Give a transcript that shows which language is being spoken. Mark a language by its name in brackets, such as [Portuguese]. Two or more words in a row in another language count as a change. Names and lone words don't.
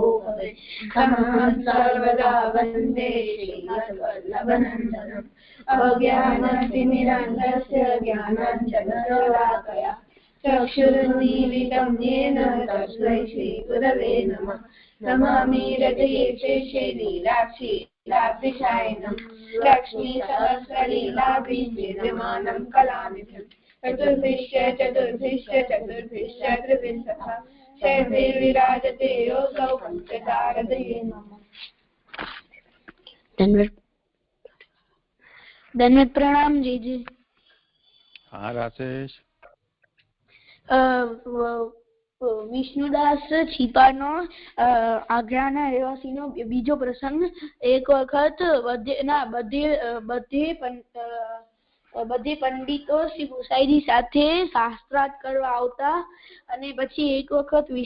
[Sanskrit] भवे खमहं सर्वदा वन्दे श्रीमद्वल्लभनन्दनम् अज्ञानतिमिरान्धस्य ज्ञानाञ्जनशलाकया चक्षुरुन्मीलितं येन तस्मै श्रीगुरवे नमः नमामि हृदये शेषे लीलाक्षि लीलाभिषायनं लक्ष्मीसहस्रलीलाभिर्विद्यमानं कलानिधिं चतुर्भिश्च त्रिभिश्च शैर्भिर्विराजते योऽसौ पञ्चतारदये नमः। [Hindi] धन्यवाद प्रणाम जी जी। हाँ राजेश। [Gujarati] વિષ્ણુદાસ છીપાનો આગ્રાના રહેવાસીનો બીજો પ્રસંગ. એક વખત બધી પંડિતો શ્રી ગુસાઈજી સાથે શાસ્ત્રાર્થ કરવા આવતા અને પછી એક વખત